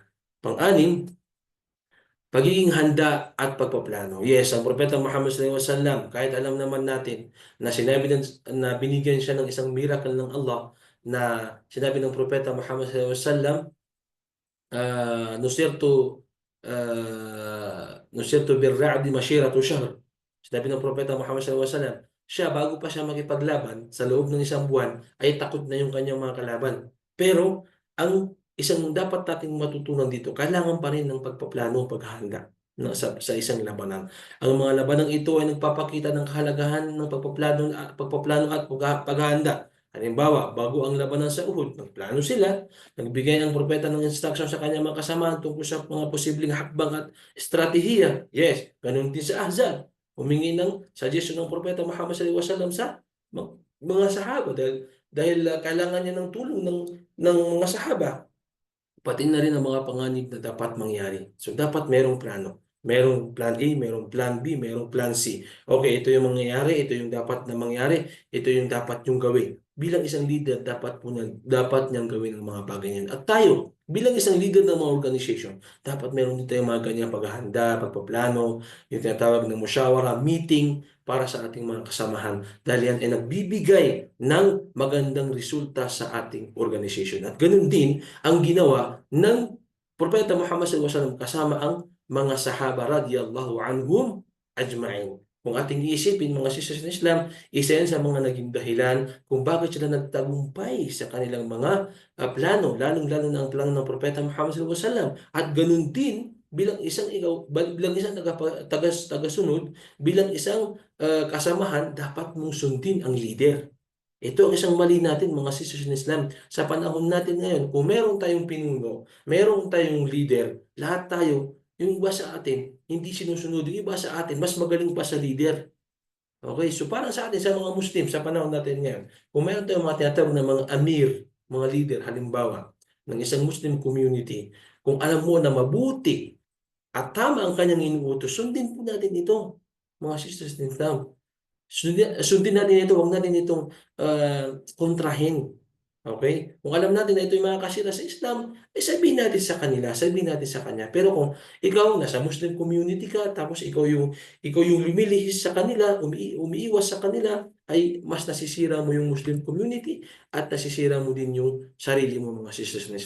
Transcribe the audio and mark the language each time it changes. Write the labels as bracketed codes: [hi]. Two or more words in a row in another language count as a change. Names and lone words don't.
[tl] Pang-anim, pagiging handa at pagpaplano. Yes, ang Propeta Muhammad [ar] صلى الله عليه وسلم, [tl] kahit alam naman natin na na binigyan siya ng isang miracle ng Allah, na sinabi ng Propeta Muhammad [ar] صلى الله عليه وسلم, نصرت بالرعب مسيرة شهر. [tl] Sinabi ng Propeta Muhammad [ar] صلى الله عليه وسلم, [tl] siya bago pa siya makipaglaban sa loob ng isang buwan ay takot na yung kanyang mga kalaban. Pero ang isang dapat nating matutunan dito, kailangan pa rin ng pagpaplano, paghahanda sa isang labanan. Ang mga labanang ito ay nagpapakita ng kahalagahan ng pagpaplano at paghahanda. Halimbawa, bago ang labanan sa Uhud, nagplano sila, nagbigay ang propeta ng instruction sa kanyang mga kasamahan tungkol sa mga posibleng hakbang at estratehiya. Yes, ganun din sa Ahzab. Humingi ng suggestion ng propeta Muhammad [ar] صلى الله عليه وسلم [tl] sa mga sahaba dahil kailangan niya ng tulong ng mga sahaba. Pati na rin ang mga panganib na dapat mangyari. So dapat merong plano. Merong [en] plan A, [tl] merong [en] plan B, [tl] merong [en] plan C. [tl] Okay, ito yung mangyayari, ito yung dapat na mangyari, ito yung dapat yung gawin. Bilang isang leader, dapat niyang gawin ang mga bagay niyan. At tayo, bilang isang leader ng mga organization, dapat meron din tayong mga ganyang paghahanda, pagpaplano, yung tinatawag na musyawara, meeting para sa ating mga kasamahan. Dahil yan ay nagbibigay ng magandang resulta sa ating organization. At ganun din ang ginawa ng Propeta Muhammad [ar] صلى الله عليه وسلم [tl] kasama ang mga sahaba [ar] رضي الله عنهم أجمعين. [tl] Kung ating iisipin, mga [en] sisters in Islam, [tl] isa yan sa mga naging dahilan kung bakit sila nagtagumpay sa kanilang mga plano, lalong-lalo na ang plano ng Propeta Muhammad [ar] صلى الله عليه وسلم. [tl] At ganun din, bilang isang tagasunod, bilang isang kasamahan, dapat mong sundin ang leader. Ito ang isang mali natin mga [en] sisters in Islam [tl] sa panahon natin ngayon. Kung meron tayong pinuno, meron tayong leader, lahat tayo Yung iba sa atin, hindi sinusunod. Yung iba sa atin, mas magaling pa sa leader. Okay, so parang sa atin, sa mga Muslim, sa panahon natin ngayon, kung mayroon tayong mga tinatawag na mga amir, mga leader, halimbawa, ng isang [en] Muslim community, [tl] kung alam mo na mabuti at tama ang kanyang inuutos, sundin po natin ito, mga [en] sisters in Islam. [tl] Sundin natin ito, huwag natin itong kontrahin. Okay? Kung alam natin na ito yung mga kasira sa Islam, sabihin natin sa kanila, sabihin natin sa kanya. Pero kung ikaw nasa [en] Muslim community [tl] ka, tapos ikaw yung lumilihis sa kanila, umiiwas sa kanila, ay mas nasisira mo yung [en] Muslim community [tl] at nasisira mo din yung sarili mo, mga sisters ng Islam.